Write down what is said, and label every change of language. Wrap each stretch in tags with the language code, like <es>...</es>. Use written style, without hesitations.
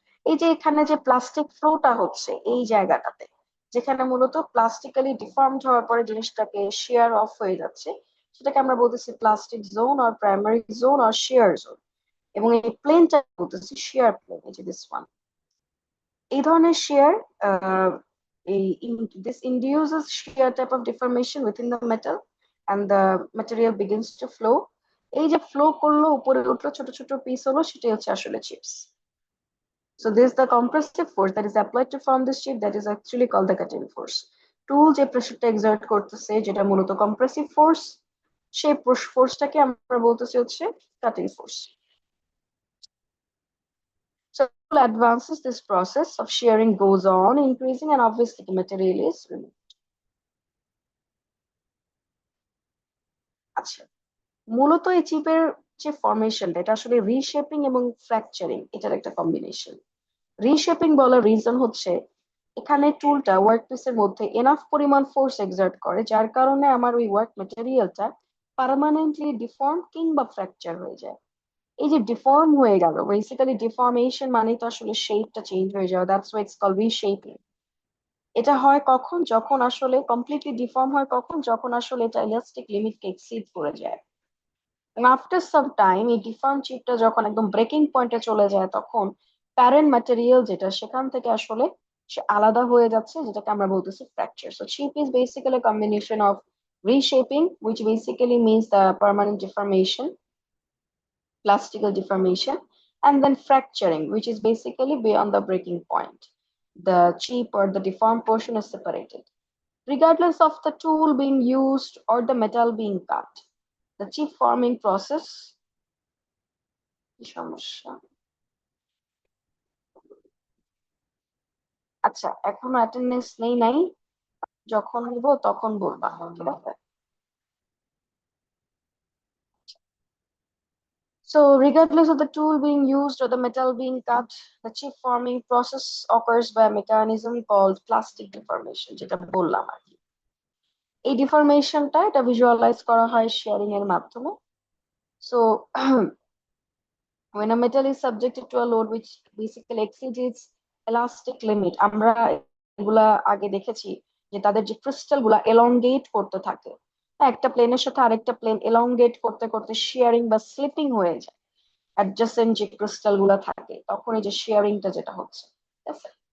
<bn>এই যে এখানে যে প্লাস্টিক ফ্লোটা হচ্ছে এই জায়গাটাতে, যেখানে মূলত প্লাস্টিক্যালি ডিফর্মড হওয়ার পরে জিনিসটাকে শিয়ার অফ হয়ে যাচ্ছে, সেটাকে আমরা বলতেছি প্লাস্টিক জোন আর প্রাইমারি জোন আর শিয়ার জোন। এবং এই প্লেনটা বলতেছি শিয়ার প্লেন, এই যে</bn> <en>This one.</en> <bn>এই ধরনের শিয়ার, এই</bn> <en>this induces shear type of deformation within the metal and the material begins to flow.</en> <bn>এই যে ফ্লো করলো, উপরে উঠলো, ছোট ছোট পিস হলো, সেটাই হচ্ছে আসলে chips.</bn> <en>So this is the compressive force that is applied to form this chip, that is actually called the cutting force.</en> <bn>টুল যে প্রেসারটা এক্সার্ট করতেছে, যেটা মূলত কম্প্রেসিভ ফোর্স, সেই ফোর্সটাকে আমরা বলতেছি হচ্ছে cutting force.</bn> <en>So advances, this process of shearing goes on increasing, and obviously the material is removed.</en> <bn>আচ্ছা, মূলত এই চিপের যে ফরমেশনটা, এটা আসলে রিশেপিং এবং ফ্র্যাকচারিং এটার একটা কম্বিনেশন। রিশেপিং বলার রিজন হচ্ছে এখানে টুলটা ওয়ার্ক পিসের মধ্যে এনাফ পরিমাণ ফোর্স এক্সার্ট করে, যার কারণে আমার ওই ওয়ার্ক ম্যাটেরিয়ালটা পার্মানেন্টলি ডিফর্ম কিংবা ফ্র্যাকচার হয়ে যায়। এই যে ডিফর্ম হয়ে গেল, বেসিক্যালি ডিফর্মেশন মানে তো আসলে শেপটা চেঞ্জ হয়ে যাওয়া,</bn> <en>That's why it's called reshaping.</en> <bn>এটা হয় কখন? যখন আসলে কমপ্লিটলি ডিফর্ম হয়, কখন? যখন আসলে এটা ইলাস্টিক লিমিটকে এক্সিড করে যায়। এবং</bn> <en>after some time</en> <bn>এই ডিফর্ম চিপটা যখন একদম ব্রেকিং পয়েন্টে চলে যায়, তখন প্যারেন্ট ম্যাটেরিয়াল যেটা, সেখান থেকে আসলে সে আলাদা হয়ে যাচ্ছে, যেটাকে আমরা বলতেছি fracture.</bn> <en>So chip is basically combination of reshaping, which basically means the permanent deformation, plastical deformation, and then fracturing, which is basically beyond the breaking point. The chip or the deformed portion is separated. Regardless of the tool being used or the metal being cut, the chip forming process,</en> <bn>কি সমস্যা? আচ্ছা, এখনো attendance নেই নাই, যখন নিব তখন বলবা, ঠিক আছে?</bn> <en>So regardless of the tool being used or the metal being cut, the chip forming process occurs by a mechanism called plastic deformation,</en> <bn>যেটা বললাম আর কি। এই ডিফরমেশনটা এটা ভিজুয়ালাইজ করা হয় শেয়ারিং এর মাধ্যমে। So</bn> <en>when a metal is subjected to a load which basically exceeds its elastic limit,</en> <bn>আমরা এগুলা আগে দেখেছি যে তাদের যে ক্রিস্টাল গুলা এলংগেট করতে থাকে, একটা প্লেনের সাথে আরেকটা প্লেন এলংগেট করতে করতে শিয়ারিং বা স্লিপিং হয়ে যায় অ্যাডজাসেন্ট যে ক্রিস্টাল গুলা থাকে, তখন এই যে শেয়ারিংটা যেটা হচ্ছে, ঠিক আছে?</bn>